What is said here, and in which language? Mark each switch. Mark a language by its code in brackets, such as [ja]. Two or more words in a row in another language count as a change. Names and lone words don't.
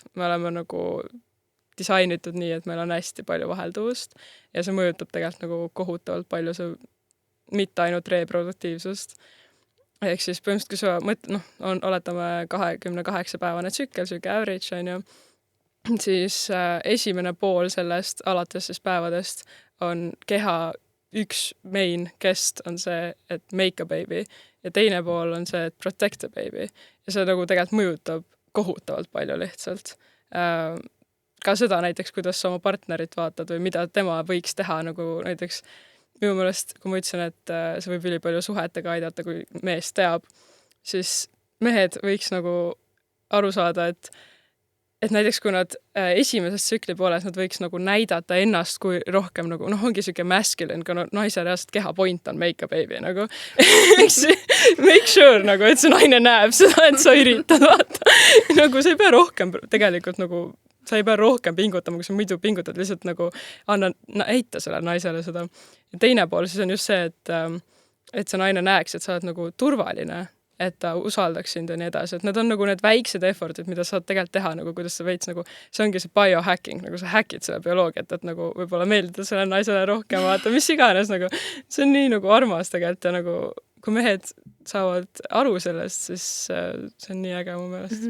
[et] Me oleme nagu disainitud nii, et meil on hästi palju vahelduvust ja see mõjutab tegelikult nagu kohutavalt palju see mitte ainult reproduktiivsust. Ehk siis põhimõtteliselt, kui sa oletame 28-päevane tsükkel, siuke average on ju, siis esimene pool sellest alates siis päevadest on keha üks [en] main guest [et] on see, et [en] make a baby [et] ja teine pool on see, et [en] protect a baby. [et] Ja see nagu tegelikult mõjutab kohutavalt palju lihtsalt. Ka seda näiteks, kuidas sa oma partnerit vaatad või mida tema võiks teha, nagu näiteks minu meelest, kui ma ütlesin, et see võib üli palju suhetega aidata, kui mees teab, siis mehed võiks nagu aru saada, et näiteks kui nad esimeses tsükli pooles, nad võiks nagu näidata ennast kui rohkem nagu, ongi siuke masculine, kui naise reaalselt keha point on [en] make a baby [et] nagu. [en] Make sure [et] nagu, et see naine näeb seda, et sa üritad vaata. Nagu sa ei pea rohkem tegelikult nagu, sa ei pea rohkem pingutama, kui sa muidu pingutad, lihtsalt nagu näita selle naisele seda. Ja teine pool siis on just see, et see naine näeks, et sa oled nagu turvaline, et ta usaldaks sind ja nii edasi, et need on nagu need väiksed effortid, mida saad tegelikult teha, nagu kuidas sa veits nagu, see ongi see biohacking, nagu sa hackid selle bioloogiat, et nagu võib-olla meeldida selle naisele rohkem vaata, mis iganes nagu, see on nii nagu armas tegelikult ja nagu kui mehed saavad aru sellest, siis see on nii äge mu meelest.